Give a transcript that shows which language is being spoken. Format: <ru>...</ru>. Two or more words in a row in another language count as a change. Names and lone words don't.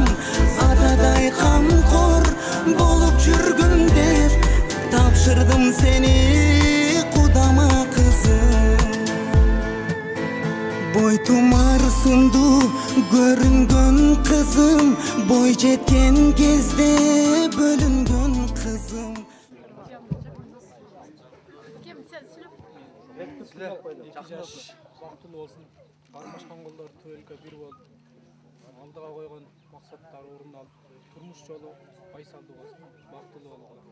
<ky>Атадай камкор болуп жүргүн деп тапшырдым сени кудама кызым. Бой тумар сунду көрүнгөн кызым, бой жеткен кезде бөлүнгөн кызым. Бактылуу болсун. Кармашкан колдор төөлгө бир болуп, алдыга койгон максаттары орундалып, турмуш жолу байсалдуу болсун, бактылуу болгула.</ky>